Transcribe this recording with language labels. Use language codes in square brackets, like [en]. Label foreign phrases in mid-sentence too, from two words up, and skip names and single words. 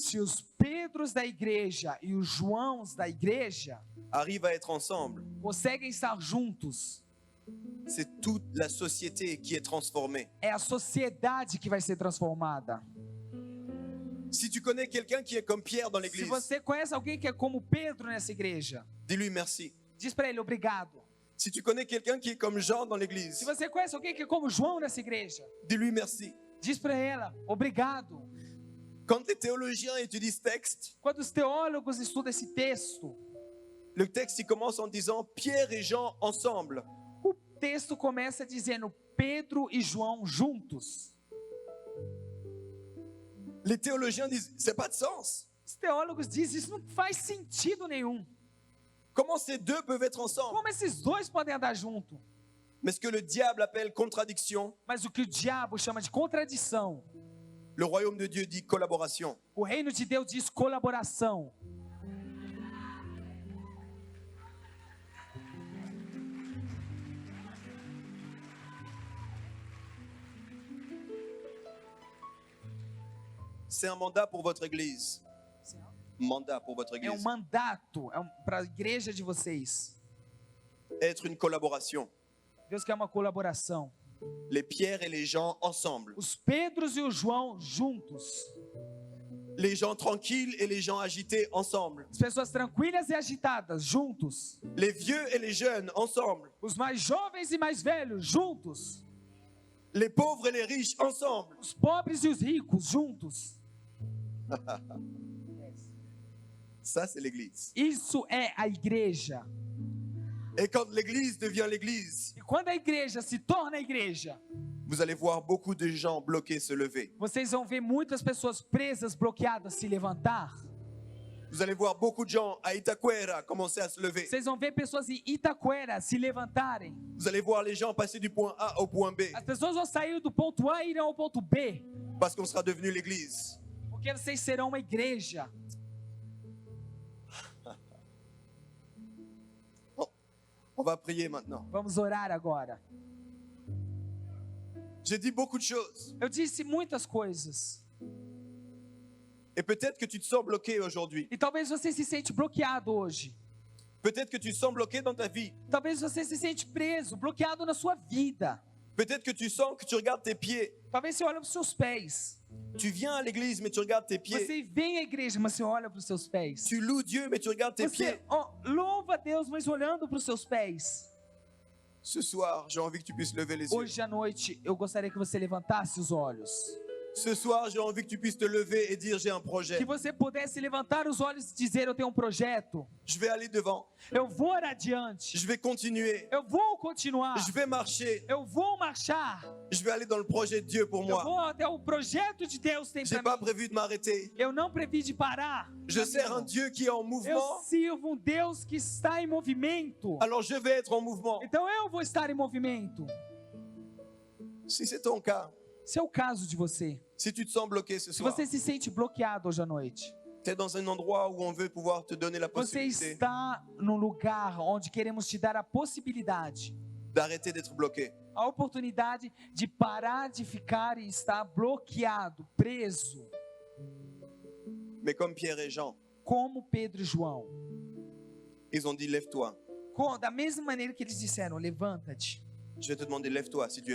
[pt] Se os Pedros da igreja e os Joãos da igreja [fr] arrivent à être ensemble, [pt] conseguem estar juntos, [fr] c'est toute la société qui est transformée. [pt] é a sociedade que vai ser transformada. [fr] Si tu connais quelqu'un qui est comme Pierre dans [pt] Se [fr] l'église, [pt] você conhece alguém que é como Pedro nessa igreja, [fr] dis-lui merci. [pt] diz para ele obrigado. [fr] Si tu connais quelqu'un qui est comme Jean dans [pt] Se [fr] l'église, [pt] você conhece alguém que é como João nessa igreja, [fr] dis-lui merci. [pt] diz para ela obrigado. [fr] Quand les théologiens étudient ce texte, [pt] Quando os teólogos estudam esse texto, [fr] le texte il commence en disant Pierre et Jean ensemble. [pt] o texto começa dizendo Pedro e João juntos. [fr] Les théologiens disent c'est pas de sens. [pt] Os teólogos dizem isso não faz sentido nenhum. [fr] Comment ces deux peuvent être ensemble? [pt] Como esses dois podem andar junto? [fr] Mais ce que le diable appelle contradiction, [pt] Mas o que o diabo chama de contradição, [fr] le royaume de Dieu dit collaboration. [pt] o reino de Deus diz colaboração. [fr] C'est un mandat pour votre église. Mandat pour votre [pt] É um [fr] église. [pt] mandato para a igreja de vocês. [fr] Être une collaboration. [pt] Deus quer uma colaboração. [fr] Les pierres et les gens ensemble. [pt] Os Pedros e o João juntos. [fr] Les gens tranquilles et les gens agités ensemble. [pt] As pessoas tranquilas e agitadas juntos. [fr] Les vieux et les jeunes ensemble. [pt] Os mais jovens e mais velhos juntos. [fr] Les pauvres et les riches ensemble. [pt] Os pobres e os ricos juntos. [fr] Ça, c'est l'église. [pt] Isso é a igreja. [fr] Et quand l'église devient l'église, [pt] E quando a igreja se torna a igreja, [fr] vous allez voir beaucoup de gens bloqués se lever. [pt] vocês vão ver muitas pessoas presas, bloqueadas se levantar. [fr] Vous allez voir beaucoup de gens à Itaquera commencer à se lever. [pt] Vocês vão ver pessoas em Itaquera se levantarem. [fr] Vous allez voir les gens passer du point A au point B [pt] As pessoas vão sair do ponto A e irão ao ponto B, [fr] parce qu'on sera devenu l'église. [pt] porque vocês serão uma igreja. [fr] On va prier maintenant. [pt] Vamos orar agora. [fr] J'ai dit beaucoup de choses. [pt] Eu disse muitas coisas. [fr] Et peut-être que tu te sens bloqué aujourd'hui. [pt] E talvez você se sente bloqueado hoje. [fr] Peut-être que tu te sens bloqué dans ta vie. [pt] Talvez você se sente preso, bloqueado na sua vida. [fr] Peut-être que tu sens que tu regardes tes pieds. [pt] Talvez você olhe para os seus pés. [fr] Tu viens à l'église, mais tu regardes tes pieds. [pt] Você vem à igreja, mas você olha para os seus pés. [fr] Tu loues Dieu, mais tu regardes tes pieds. [pt] Você louva a Deus, mas olhando para os seus pés. [fr] Ce soir, j'ai envie que tu puisses lever les yeux. [pt] Hoje à noite, eu gostaria que você levantasse os olhos. [fr] Ce soir, j'ai envie que tu puisses te lever et dire j'ai un projet. [pt] Que você pudesse levantar os olhos e dizer, eu tenho um projeto. [fr] Je vais aller devant. [pt] Eu vou adiante. [fr] Je vais continuer. [pt] Eu vou continuar. [fr] Je vais marcher. [pt] Eu vou marchar. [fr] Je vais aller dans le projet de Dieu pour [pt] Eu [fr] moi. [pt] vou até o projeto de Deus tem [fr] J'ai [pt] para [fr] pas [pt] mim. [fr] prévu de m'arrêter. [pt] Eu não previ de parar. [fr] Je sers un Dieu qui est en [pt] Eu [fr] mouvement. [pt] sirvo um Deus que está em movimento. [fr] Alors je vais être en mouvement. [pt] Então eu vou estar em movimento. [fr] Si c'est ton cas, [pt] Se é o caso de você, [fr] si tu te sens bloqué ce [pt] se [fr] soir, [pt] você se sente bloqueado hoje à noite, [fr] tu es dans un endroit où on veut pouvoir te donner la [pt] você [fr] possibilité [pt] está num lugar onde queremos te dar a possibilidade, [fr] d'arrêter d'être bloqué. [pt] a oportunidade de parar de ficar e estar bloqueado, preso, [fr] Mais comme Pierre et Jean, [pt] como Pedro e João. [fr] ils ont dit lève-toi. [pt] Da mesma maneira que eles disseram, levanta-te. [fr] Je vais te demander, lève-toi si tu es